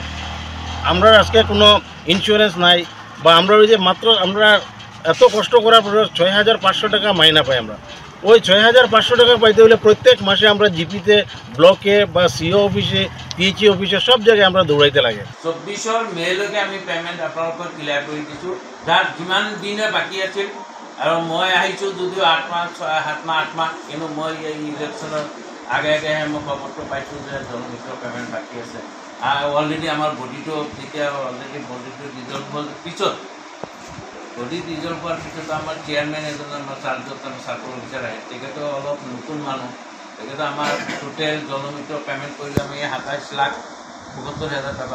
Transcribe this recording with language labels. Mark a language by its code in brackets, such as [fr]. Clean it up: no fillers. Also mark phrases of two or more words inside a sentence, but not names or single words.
[bn] আমরা আজকে কোনো ইন্স্যুরেন্স নাই, বা আমরা ওই যে মাত্র আমরা এত কষ্ট করার পরে 6500 টাকা মাইনা পাই। আমরা ওই 6500 টাকা পাইতে হলে প্রত্যেক মাসে আমরা জিপিতে, ব্লকে বা সিও অফিসে, পিএইচি অফিসে সব জায়গায় আমরা দৌড়াইতে লাগে। [as] 24 মেলৈকে আমি পেমেণ্ট আপোনালোকক ক্লিয়াৰ কৰি দিছোঁ। যাৰ যিমান দিনে বাকী আছিল, আৰু মই আহিছোঁ যদিও 8 মাহ 7 মাহ 8 মাহ, কিন্তু মই এই ইলেকশ্যনৰ আগে আগেহে মই খবৰটো পাইছোঁ যে জলমিত্ৰৰ পেমেণ্ট বাকী আছে। অলৰেডি আমাৰ বডিটো যেতিয়া অলৰেডি বডিটো ৰিজল্ভ হ'ল পিছত, বডি ৰিজল্ভ হোৱাৰ পিছত আমাৰ চেয়াৰমেন এজন আমাৰ চাৰ্জত চাকৰি অফিচাৰ আহে, তেখেতো অলপ নতুন মানুহ, তেখেতে আমাৰ টোটেল জলমিত্ৰ পেমেণ্ট কৰিলে আমি 27,72,000 টকা।